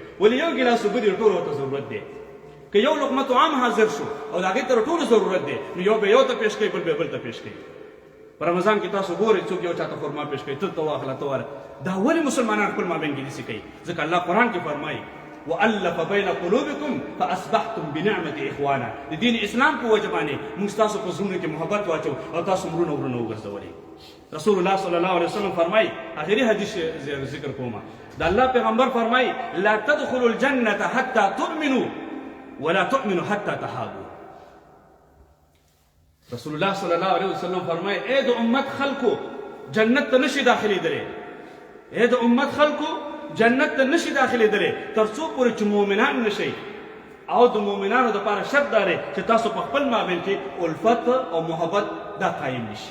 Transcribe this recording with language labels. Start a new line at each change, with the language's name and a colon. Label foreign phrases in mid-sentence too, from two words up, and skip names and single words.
Pashto: ولې یو ګیلاس اوبه دې ټول ورته ضرورت دی. که یو لقمه طعام حاضر شو او د هغې ته ټولو ضرورت دی نو یو به یو ته پیش کوي، بل به بل ته پیش کوي. په رمضان کې تاسو ګورئ څوک یو چاته خرما پیش کوي، ته واخله ته ورکړه. دا ولې مسلمانان خپل مابین کې داسې کوي؟ ځکه الله قرآن کې فرمایي
Arabic: وألف بين قلوبكم فأصبحتم بنعمة إخوانا.
Pashto: د دین اسلام په وجه باندې موږ تاسو په زړونو کې محبت واچو او تاسو مرونه وګرځولې. رسول الله
Arabic: صلی الله علیه وسلم
Pashto: فرمایي آخري حدیث ذکر کومه د الله پیغمبر فرمایي
Arabic: لا تدخلوا الجنة حتى تؤمنوا ولا تؤمنوا حتى تحابوا.
Pashto: رسول الله
Arabic: صلی الله علیه وسلم
Pashto: فرمایي اے د امت خلکو جنت ته نشي داخلېدلی، اے د امت خلکو جنت ته نشي داخلېدلی تر څو پورې چې مؤمنان نشئ. او د مؤمنانو دپاره شرط دا دی چې تاسو په خپل مابین کې الفت او محبت دا قایم نشي.